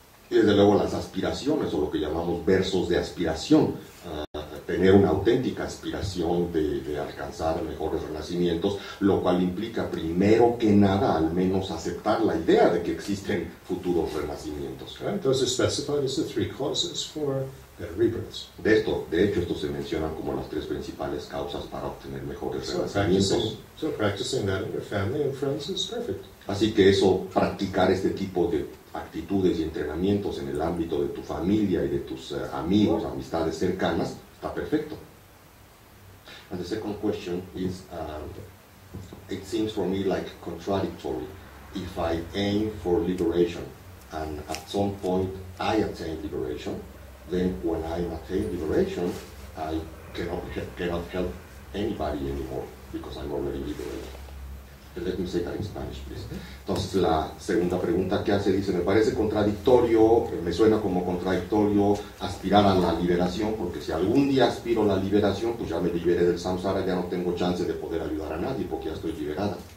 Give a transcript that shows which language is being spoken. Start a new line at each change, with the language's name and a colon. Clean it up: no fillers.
Spanish: Y desde luego las aspiraciones, o lo que llamamos versos de aspiración, tener una auténtica aspiración de alcanzar mejores renacimientos, lo cual implica primero que nada al menos aceptar la idea de que existen futuros renacimientos.
English: Right? Those are specified as the 3 causes for better rebirths.
Spanish: De hecho, estos se mencionan como las 3 principales causas para obtener mejores renacimientos.
English: So practicing that in your family and friends is perfect.
Spanish: Así que practicar este tipo de actitudes y entrenamientos en el ámbito de tu familia y de tus amigos, amistades cercanas, está perfecto.
English: And the second question is, it seems for me like contradictory. If I aim for liberation and at some point I attain liberation, then when I attain liberation, I cannot help anybody anymore because I'm already liberated. Let me say that in Spanish, please.
Spanish: Entonces, la segunda pregunta que hace dice, me parece contradictorio, me suena como contradictorio aspirar a la liberación, porque si algún día aspiro a la liberación, pues ya me liberé del samsara, ya no tengo chance de poder ayudar a nadie, porque ya estoy liberada.